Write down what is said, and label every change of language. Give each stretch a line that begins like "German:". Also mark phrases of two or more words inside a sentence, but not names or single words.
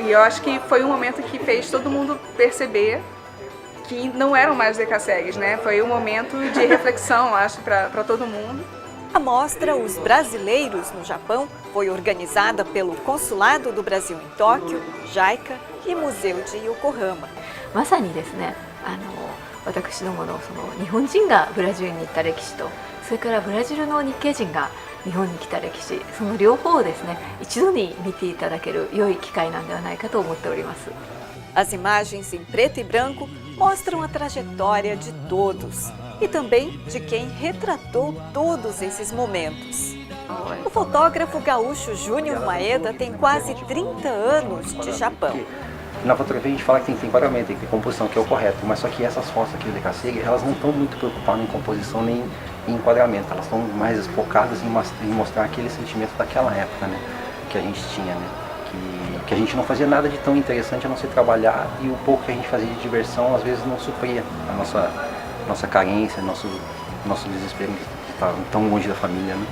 Portuguese: E eu acho que foi um momento que fez todo mundo perceber que não eram mais decassegues, né? Foi um momento de reflexão, acho, para todo mundo. A mostra Os Brasileiros no Japão foi organizada pelo Consulado do Brasil em Tóquio, JICA e Museu de Yokohama.
Japanese: まさにですね、私どもの日本人がブラジルに行った歴史と、それからブラジルの日系人が日本に来た歴史、その両方をですね、一度に見ていただける良い機会なんではないかと思っております。
Portuguese: As imagens em preto e branco mostram a trajetória de todos e também de quem retratou todos esses momentos. O fotógrafo gaúcho Júnior Maeda tem quase 30 anos de Japão. Na fotografia a gente fala que tem que ter enquadramento, tem que ter composição, que é o correto, mas só que essas fotos aqui do decassegue, elas não estão muito preocupadas em composição nem em enquadramento, elas estão mais focadas em mostrar aquele sentimento daquela época, né, que a gente tinha, né, que a gente não fazia nada de tão interessante a não ser trabalhar, e o pouco que a gente fazia de diversão às vezes não supria a nossa carência, nosso desespero de estar tão longe da família, né.